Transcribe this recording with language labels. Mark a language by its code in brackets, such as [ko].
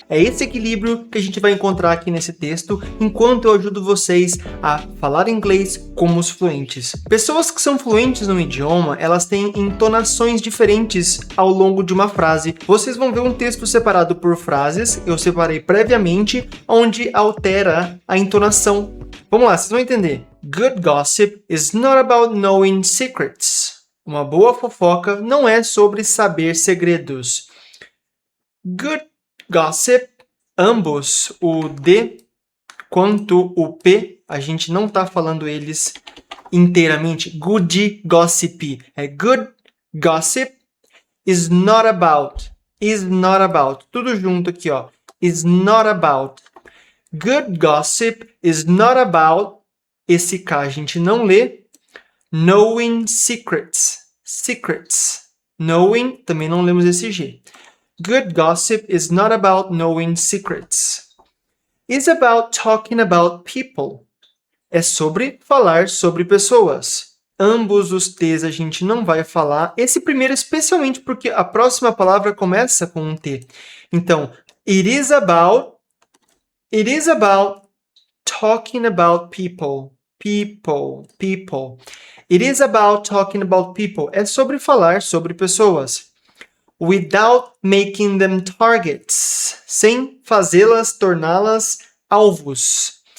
[pt] É esse equilíbrio que a gente vai encontrar aqui nesse texto, enquanto eu ajudo vocês a falar inglês como os fluentes. Pessoas que são fluentes no idioma, elas têm entonações diferentes ao longo de uma frase. Vocês vão ver um texto separado por frases, eu separei previamente, onde altera a entonação. Vamos lá, vocês vão entender. [en] Good gossip is not about knowing secrets. [pt] Uma boa fofoca não é sobre saber segredos. [en] Good gossip, [pt] ambos, o D quanto o P, a gente não está falando eles inteiramente. [en] Good gossip. É good gossip is not about. Is not about. [pt] Tudo junto aqui, ó. [en] Is not about. Good gossip is not about. [pt] Esse K a gente não lê. [en] Knowing secrets. Secrets. [pt] Knowing, também não lemos esse G. [en] Good gossip is not about knowing secrets. It's about talking about people. [pt] É sobre falar sobre pessoas. Ambos os T's a gente não vai falar. Esse primeiro especialmente porque a próxima palavra começa com um T. [en] Então, it is about talking about people. People. It is about talking about people. [pt] É sobre falar sobre pessoas. [en] Without making them targets. [pt] Sem fazê-las, torná-las alvos.